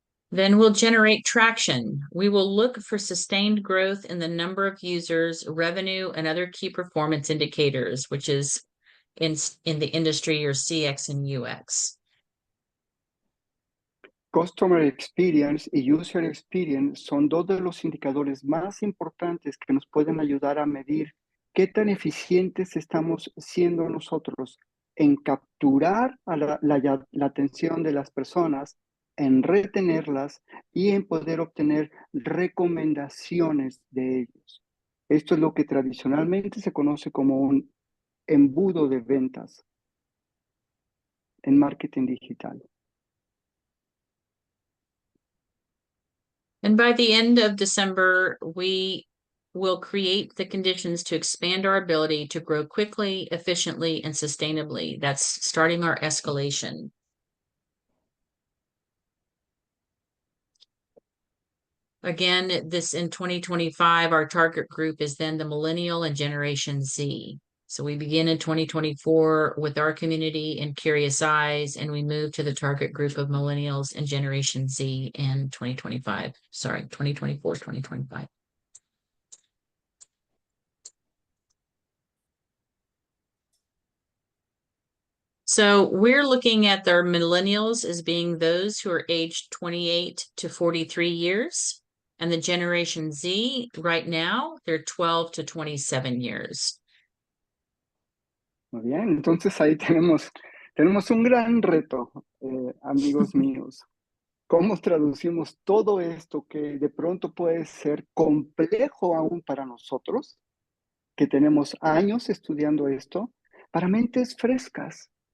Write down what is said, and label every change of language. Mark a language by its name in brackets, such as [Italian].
[English] Then we'll generate traction. We will look for sustained growth in the number of users, revenue, and other key performance indicators, which is in the industry, your CX and UX. [Spanish] Customer Experience y User Experience son dos de los indicadores más importantes que nos pueden ayudar a medir qué tan eficientes estamos siendo nosotros en capturar a la atención de las personas, en retenerlas y en poder obtener recomendaciones de ellos. Esto es lo que tradicionalmente se conoce como un embudo de ventas en marketing digital. [English] And by the end of December, we will create the conditions to expand our ability to grow quickly, efficiently, and sustainably. That's starting our escalation. Again, this in 2025, our target group is then the millennial and Generation Z. So we begin in 2024 with our community and Curious Eyes, and we move to the target group of millennials and Generation Z in 2025. Sorry, 2024, 2025. So we're looking at their millennials as being those who are aged 28 to 43 years. And the Generation Z right now, they're 12 to 27 years. [Spanish] Muy bien, entonces ahí tenemos un gran reto, amigos míos. ¿Cómo traducimos todo esto que de pronto puede ser complejo aún para nosotros, que tenemos años estudiando esto, para mentes frescas?